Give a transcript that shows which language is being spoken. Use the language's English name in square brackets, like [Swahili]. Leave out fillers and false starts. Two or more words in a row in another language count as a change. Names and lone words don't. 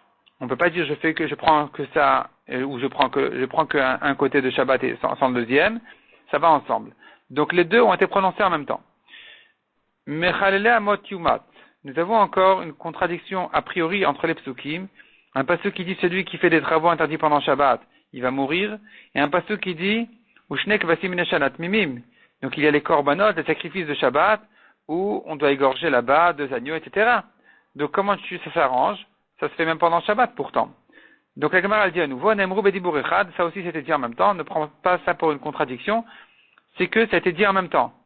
[French] On ne peut pas dire je prends que ça, ou je prends qu'un côté de Shabbat et sans le deuxième, ça va ensemble. Donc les deux ont été prononcés en même temps. [Hebrew] Mechalele amot yumat. [French] Nous avons encore une contradiction a priori entre les psukim. Un pasuk qui dit celui qui fait des travaux interdits pendant Shabbat, il va mourir. Et un pasuk qui dit [Hebrew] Ushnek vasim neshanat mimim. [French] Donc il y a les korbanot, les sacrifices de Shabbat, où on doit égorger là-bas 2 agneaux, etc. Donc comment ça s'arrange? Ça se fait même pendant Shabbat pourtant. Donc la Gemara dit à nouveau, [Hebrew] Neemru Bedibur Echad, [French] ça aussi c'était dit en même temps, ne prends pas ça pour une contradiction, c'est que ça a été dit en même temps.